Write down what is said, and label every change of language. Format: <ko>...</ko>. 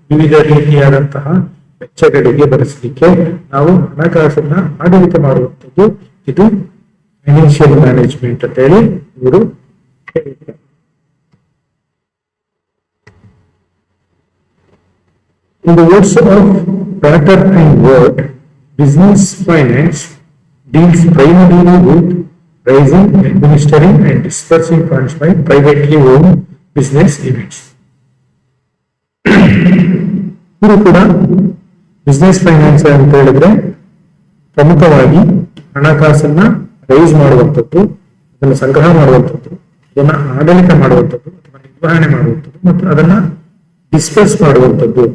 <kn>ವಿವಿಧ ರೀತಿಯಾದಂತಹ ವೆಚ್ಚಗಳಿಗೆ ಬಳಸಲಿಕ್ಕೆ ನಾವು ಹಣಕಾಸನ್ನ ಆಡಳಿತ ಮಾಡುವಂಥದ್ದು. ಇದು ಫೈನಾನ್ಷಿಯಲ್ ಮ್ಯಾನೇಜ್ಮೆಂಟ್ ಅಂತ ಹೇಳಿ ಇವರು ಹೇಳಿದ್ದಾರೆ.</kn> <en>In the words of Prater and Ward, business finance deals primarily with raising, administering, and dispersing funds by privately owned business units.</en> <kn>ಇದು ಕೂಡ ಬಿಸ್ನೆಸ್ ಫೈನಾನ್ಸ್ ಅಂತ ಹೇಳಿದ್ರೆ ಪ್ರಮುಖವಾಗಿ ಹಣಕಾಸನ್ನ ರೈಸ್ ಮಾಡುವಂಥದ್ದು, ಅದನ್ನು ಸಂಗ್ರಹ ಮಾಡುವಂಥದ್ದು, ಅದನ್ನ ಆಡಳಿತ ಮಾಡುವಂಥದ್ದು ಅಥವಾ ನಿರ್ವಹಣೆ ಮಾಡುವಂಥದ್ದು ಮತ್ತು ಅದನ್ನ ಡಿಸ್ಕಸ್ ಮಾಡುವಂಥದ್ದು.</kn>